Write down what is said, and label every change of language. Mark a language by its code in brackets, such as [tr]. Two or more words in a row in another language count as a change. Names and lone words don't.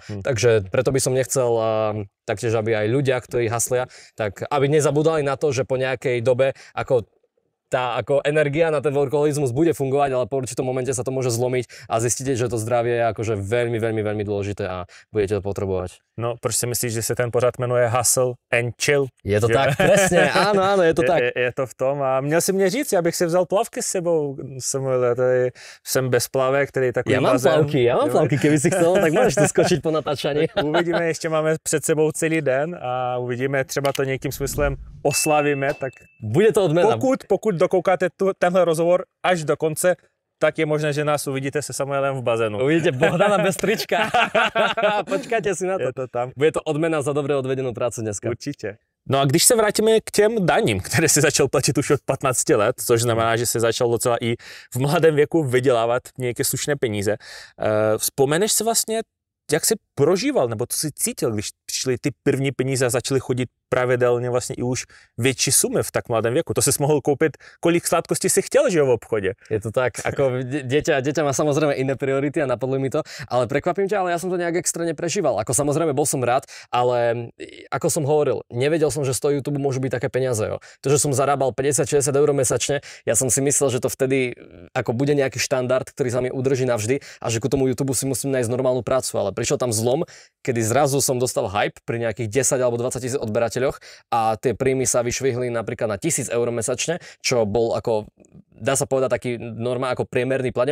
[sk] Takže preto by som nechcel taktiež, aby aj ľudia, ktorí haslia, tak aby nezabudali na to, že po nejakej dobe tá ako energia na ten workoholizmus bude fungovať, ale po určitom momente sa to môže zlomiť a zistíte, že to zdravie je akože veľmi, veľmi, veľmi dôležité a budete to potrebovať. [cs] No, proč si myslíš, že se ten pořad jmenuje Hustle and Chill? [sk] Je to tak, presne, áno, je to tak. [cs] Je to v tom a měl si mě říct, abych si vzal plavky s sebou, Samuel, tady jsem bez plavek, který takový [sk] ja mám plavky, keby si chcel, tak môžeš tu skočiť po natáčaní. [cs] Uvidíme, ještě máme před sebou celý den a uvidíme, třeba to nějakým smyslem oslavíme, tak [sk] bude to odmena. [cs] Pokud dokoukáte tenhle rozhovor až do konce, tak je možné, že nás uvidíte se Samuelem v bazénu. Uvidíte Bohdana bez trička. [sk] Počkajte si na to. Je to tam. Bude to odmena za dobre odvedenú prácu dneska. [cs] Určitě. No a když se vrátíme k těm daním, které si začal platit už od 15 let, což znamená, že si začal docela i v mladém věku vydělávat nějaké slušné peníze, vzpomeneš si vlastně, jak jsi prožíval, nebo co jsi cítil, když přišly ty první peníze a začaly chodit pravidelně vlastně i už větší sumy v tak mladém věku. To si mohl koupit, kolik sladkostí si chtěl, že jo, v obchodě. [sk] Je to tak, ako dieťa má samozrejme iné priority a napadlo mi to, ale prekvapím ťa, ale ja som to nejak extrémne prežíval. Ako samozrejme bol som rád, ale ako som hovoril, nevedel som, že z toho YouTube môžu byť také peniaze. Jo. To, že som zarábal 50-60 eur mesačne, ja som si myslel, že to vtedy ako bude nejaký štandard, ktorý sa mi udrží navždy a že ku tomu YouTube si musím nájsť normálnu prácu, ale prišiel tam zlom, kedy zrazu som dostal hype pri nejakých 10 alebo 20 000 odberateľoch a tie príjmy sa vyšvihli napríklad na 1000 eur mesačne, čo bol ako, dá sa povedať, taký normálny ako priemerný plat.